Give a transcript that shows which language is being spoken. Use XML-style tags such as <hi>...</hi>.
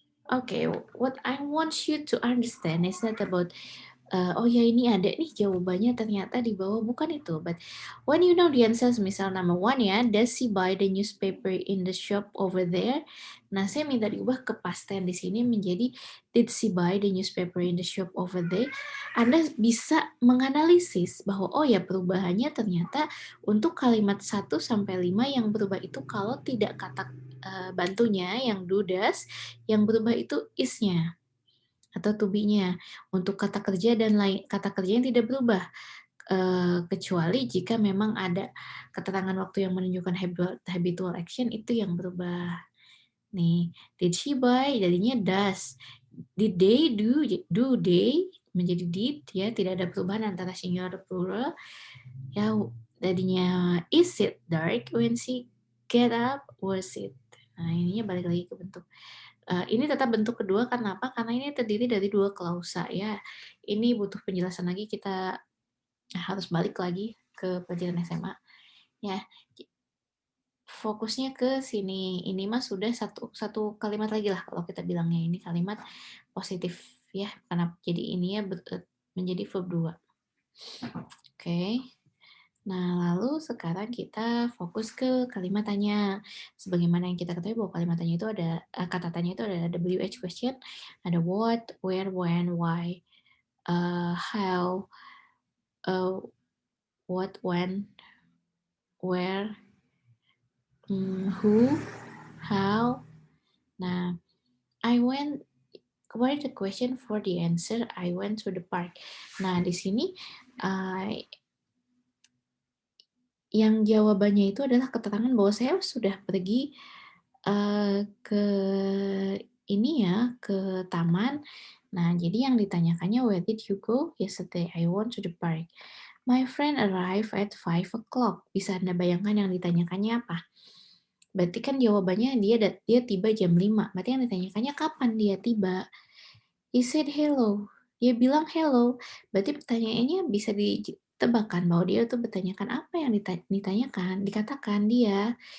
<en>Okay, what I want you to understand is not about</en> <id>oh ya ini ada nih jawabannya ternyata di bawah, bukan itu.</id> <en>But when you know the answers, misal number one ya, does she buy the newspaper in the shop over there?</en> <id>Nah, saya minta diubah ke</id> <en>past tense</en> <id>di sini menjadi</id> <en>did she buy the newspaper in the shop over there?</en> <id>Anda bisa menganalisis bahwa oh ya perubahannya ternyata untuk kalimat 1 sampai 5 yang berubah itu kalau tidak kata bantunya yang do does, yang berubah itu is-nya atau to be-nya. Untuk kata kerja dan lain kata kerja yang tidak berubah kecuali jika memang ada keterangan waktu yang menunjukkan habitual action itu yang berubah. Nih,</id> <en>did she buy</en> <id>jadinya does. Did they do they menjadi did ya, tidak ada perubahan antara singular dan plural. Ya, tadinya</id> <en>is it dark when she get up,</en> <id>was it. Nah, ininya balik lagi ke bentuk Ini tetap bentuk kedua karena apa? Karena ini terdiri dari 2 klausa ya. Ini butuh penjelasan lagi, kita harus balik lagi ke pelajaran SMA ya. Fokusnya ke sini. Ini mah sudah satu kalimat lagi lah kalau kita bilangnya, ini kalimat positif ya. Karena jadi ini ya menjadi verb 2. Oke. Nah, lalu sekarang kita fokus ke kalimat tanya. Sebagaimana yang kita ketahui bahwa kalimat tanya itu ada, kata tanya itu ada WH question, ada what, where, when, why, how, uh, what, when, where, who, how.</id> <en>Nah, I went, what the question for the answer? I went to the park.</en> <id>Nah, di sini yang jawabannya itu adalah keterangan bahwa saya sudah pergi ke ini ya, ke taman. Nah, jadi yang ditanyakannya,</id> <en>"Where did you go yesterday?" "I went to the park." "My friend arrived at 5 o'clock."</en> <id>Bisa Anda bayangkan yang ditanyakannya apa? Berarti kan jawabannya dia tiba jam 5. Berarti yang ditanyakannya kapan dia tiba?</id> <en>He said hello.</en> <id>Dia bilang hello. Berarti pertanyaannya bisa ditebakkan bahwa dia tuh bertanyakan apa yang ditanyakan, dikatakan dia.</id>